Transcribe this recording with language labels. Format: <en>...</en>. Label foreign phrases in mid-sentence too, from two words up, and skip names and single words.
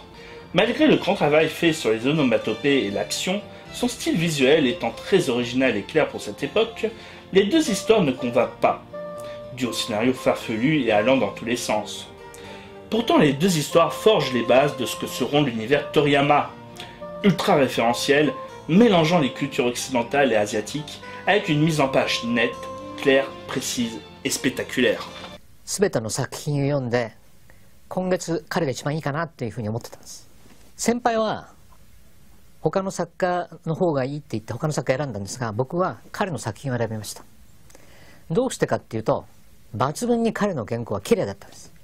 <fr>Malgré le grand travail fait sur les onomatopées et l'action, son style visuel étant très original et clair pour cette époque, les deux histoires ne convainquent pas, dû au scénario farfelu et allant dans tous les sens. Pourtant, les deux histoires forgent les bases de ce que seront l'univers Toriyama, ultra référentiel, mélangeant les cultures occidentales et asiatiques avec une mise en page nette, claire, précise et spectaculaire.</fr> <ja>すべての作品を読んで今月彼が一番いいかなっていうふうに思ってたんです。先輩は他の作家の方がいいって言って他の作家選んだんですが、僕は彼の作品を選びました。どうしてかっていうと、抜群に彼の原稿は綺麗だったんです。</ja>